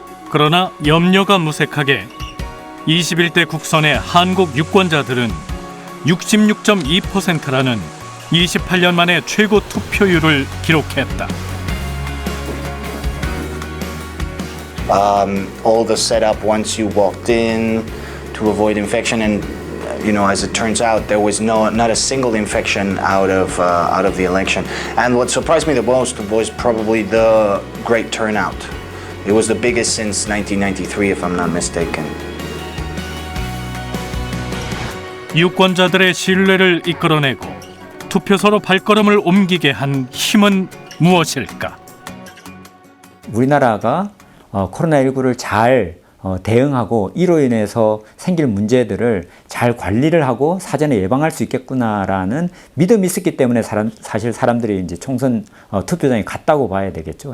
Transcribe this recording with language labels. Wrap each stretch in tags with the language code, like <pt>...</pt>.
<ko>그러나 염려가 무색하게 21대 국선의 한국 유권자들은 66.2%라는 28년 만에 최고 투표율을 기록했다.</ko> <en>All the setup once you walked in to avoid infection, and as it turns out, there was not a single infection out of the election. And what surprised me the most was probably the great turnout. It was the biggest since 1993, if I'm not mistaken.</en> <ko>유권자들의 신뢰를 이끌어내고 투표소로 발걸음을 옮기게 한 힘은 무엇일까? 우리나라가 코로나19를 잘 대응하고 이로 인해서 생길 문제들을 잘 관리를 하고 사전에 예방할 수 있겠구나라는 믿음이 있었기 때문에 사실 사람들이 이제 총선 투표장에 갔다고 봐야 되겠죠.</ko>